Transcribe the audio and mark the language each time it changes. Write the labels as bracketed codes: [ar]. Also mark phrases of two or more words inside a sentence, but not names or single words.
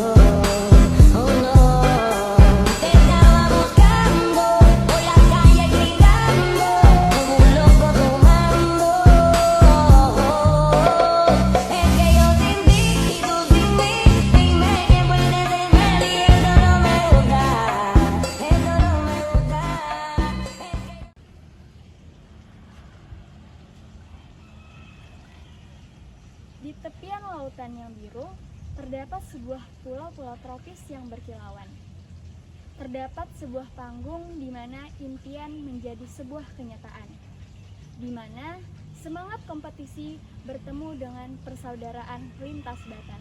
[es] Oh no, te estaba buscando por la calle gritando como un loco tomando. Es que yo sin ti y tú sin mí, dime quién puede tener y eso no me gusta, eso no me gusta. [id] Di tepian lautan yang biru, terdapat sebuah pulau-pulau tropis yang berkilauan. Terdapat sebuah panggung di mana impian menjadi sebuah kenyataan, di mana semangat kompetisi bertemu dengan persaudaraan lintas batas.